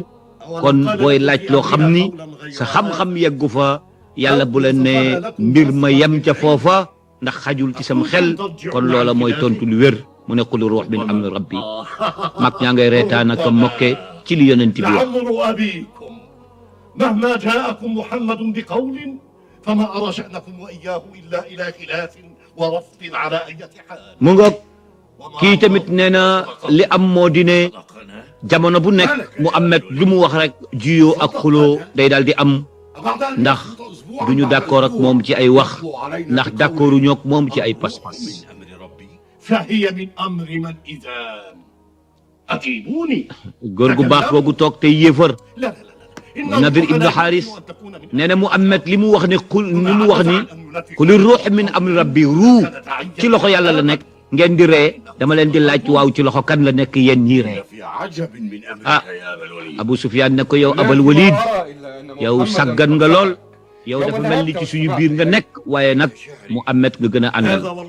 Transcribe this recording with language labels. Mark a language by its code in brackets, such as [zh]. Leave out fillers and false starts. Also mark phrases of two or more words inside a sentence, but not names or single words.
[wo] kon booy laaj loo xam ni sa xam-xam yeggu fa yàlla bu leen ne mbir ma yem ca foofa ndax xajul ci sam xel kon loola mooy tontu lu wér mu ne [ar] قل الروح من أمر ربي. [wo] mag ñaa ngay reetaan ak mokke ci li yonent bi wax. [ar] مهما جاءكم محمد بقول فما أرى شأنكم وإياه إلا إلى خلاف ورفض على أي حال. [wo] mu ngoog kii tamit nee na li am moo di ne jamono bu nekk Muhammad lu mu wax rek juyoo ak xuloo day daal di am ndax duñu d'accord ak moom ci ay wax ndax d'accorduñu ak moom ci ay pas-pas. [ar] فهي من أمر من إذا أجيبوني. [wo] góor gu baax googu toog tey yéefar Nadir ibnu Xaaris nee na Muhammad li mu wax ne [ar] قل الروح من أمر ربي [wo] ruu ci loxo yàlla la nekk ngeen di ree dama leen di laaj waaw ci loxo kan la nekk yéen ñii ree. ah Abu Sufyaan ne ko yow Abal Walid yow saggan nga lool yow dafa mel ni ci suñu biir nga nekk waaye nag Muhammad nga gën a àndal.